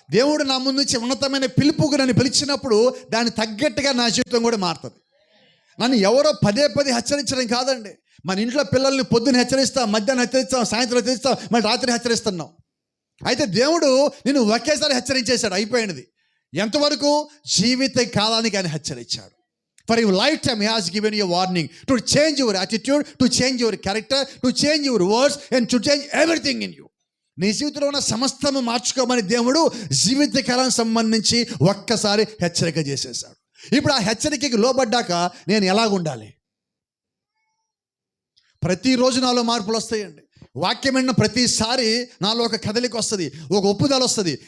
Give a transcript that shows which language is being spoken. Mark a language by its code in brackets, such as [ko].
[te] దేవుడు నా ముందు నుంచి ఉన్నతమైన పిలుపుకు నన్ను పిలిచినప్పుడు దాన్ని తగ్గట్టుగా నా జీవితం కూడా మారుతుంది. నన్ను ఎవరో పదే హెచ్చరించడం కాదండి. మన ఇంట్లో పిల్లల్ని పొద్దున్న హెచ్చరిస్తాం, మధ్యాహ్నం హెచ్చరిస్తాం, సాయంత్రం హెచ్చరిస్తాం, మళ్ళీ రాత్రి హెచ్చరిస్తున్నాం. అయితే దేవుడు నిన్ను ఒకేసారి హెచ్చరించేశాడు, అయిపోయినది. ఎంతవరకు? జీవిత కాలానికి ఆయన హెచ్చరించాడు. [en] For your lifetime he has given you a warning to change your attitude, to change your character, to change your words and to change everything in you. [te] నీ జీవితంలో ఉన్న సమస్తము మార్చుకోమని దేవుడు జీవితకాలం సంబంధించి ఒక్కసారి హెచ్చరిక చేసేసాడు. ఇప్పుడు ఆ హెచ్చరికకి లోబడ్డాక నేను ఎలాగుండాలి? ప్రతిరోజు నాలో మార్పులు వస్తాయండి. వాక్యం విన్న ప్రతిసారి నాలో ఒక కదలిక వస్తుంది, ఒక ఒప్పుదల వస్తుంది.